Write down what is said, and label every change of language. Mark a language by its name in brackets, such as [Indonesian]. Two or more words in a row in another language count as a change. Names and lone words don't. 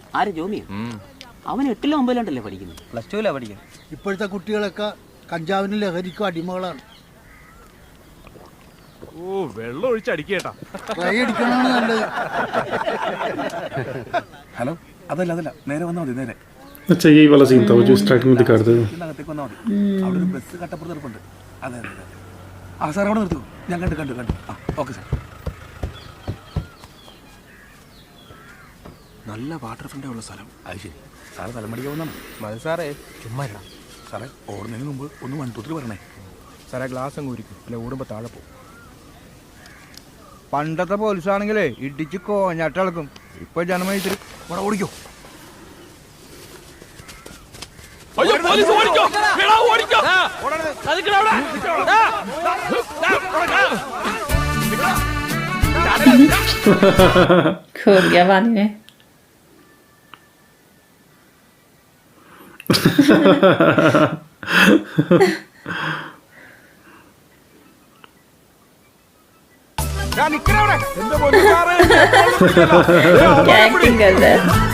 [Malayalam] ആര് ജോമിയോ? അവൻ 8-ലോ 9-ലോണ്ടല്ലേ പഠിക്കുന്നത്. +2 പഠിക്കുന്നത്. ഇപ്പോഴത്തെ കുട്ടികളൊക്കെ കഞ്ചാവിനും ലഹരിക്കും അടിമകളാണ്. വെള്ളം ഒഴിച്ചടിക്കേട്ടാ. അടിക്കണമാണ് നല്ലത്. ഹലോ, അതല്ല നേരെ വന്നാൽ മതി. നേരെ [Hindi] अच्छा यही वाला सीन था वो जो स्टार्टिंग में दिखा रहे थे. [Malayalam] അകത്തേക്ക് വന്നാൽ മതി. അവിടെ ഒരു ബസ് കട്ടപ്പുറത്ത് നിൽപ്പുണ്ട്. അതെ. ആ സാർ അവിടെ നിർത്തൂ. ഞാൻ കണ്ടു. ആ ഓക്കെ സാർ. നല്ല [English] water front [Malayalam] ഉള്ള സ്ഥലം. അത് ശരി. സാറ് തലമടിക്കാൻ വന്നാണ്. മതി സാറേ, ചുമ്മാ സാറേ ഓടുന്നതിന് മുമ്പ് ഒന്ന് 1 2 3 പറഞ്ഞേ. സാറേ ഗ്ലാസ് അങ്ങ് ഉരിക്കും, അല്ലെ ഓടുമ്പോൾ താഴെ പോകും. പണ്ടത്തെ പോലീസാണെങ്കിലേ ഇടിച്ച് കോഞ്ഞാട്ടിളക്കും. ഇപ്പൊ ജനമൈത്രി ഇവിടെ ഓടിക്കോ. [Hindi] खो गया पानी में. क्या एक्टिंग कर रहा है.